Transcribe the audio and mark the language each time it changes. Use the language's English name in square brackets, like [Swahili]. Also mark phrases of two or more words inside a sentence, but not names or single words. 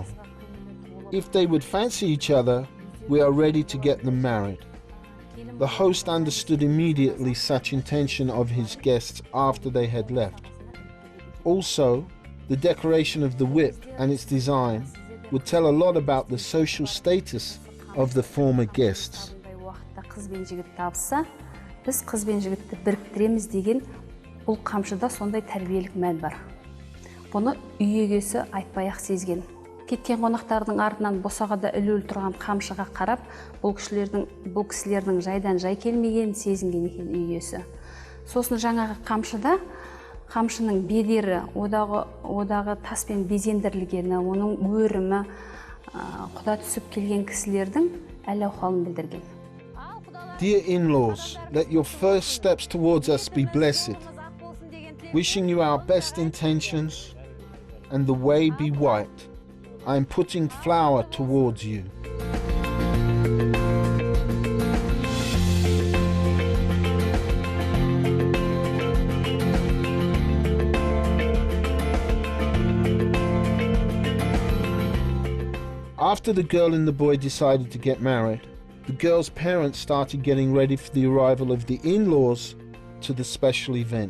[English] If they would fancy each other, we are ready to get them married. The host understood immediately such intention of his guests after they had left. Also, the decoration of the whip and its design would tell a lot about the social status of the former guests. [Kazakh] Қыз бен жігіт табысса, біз қыз бен жігітті біріктіреміз деген бұл қамшыда сондай тәрбиелік мән бар. Бұны үй егесі айтпай-ақ сезген. Кеткен қонақтардың артынан босағада ілулі тұрған қамшыға қарап, бұл кісілердің жайдан жай келмегенін сезінген екен үй егесі. Сосын жаңағы қамшыда қамшының бедері, одағы таспен безендірілгені, оның өрімі, құда түсіп келген кісілердің әл-ауқалын білдірген. [English] Dear in-laws, let your first steps towards us be blessed. Wishing you our best intentions, and the way be white. I am putting flower towards you. After the girl and the boy decided to get married, the girl's parents started getting ready for the arrival of the in-laws to the special event.